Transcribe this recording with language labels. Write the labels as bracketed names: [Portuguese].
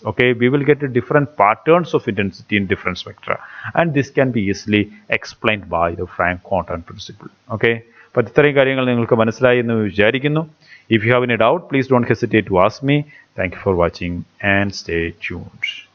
[English] Okay, we will get different patterns of intensity in different spectra, and this can be easily explained by the Franck-Condon principle. [Malayalam] Okay, അപ്പോൾ ഇത്രയും കാര്യങ്ങൾ നിങ്ങൾക്ക് മനസ്സിലായി എന്ന് വിചാരിക്കുന്നു. [English] If you have any doubt, please don't hesitate to ask me. Thank you for watching and stay tuned.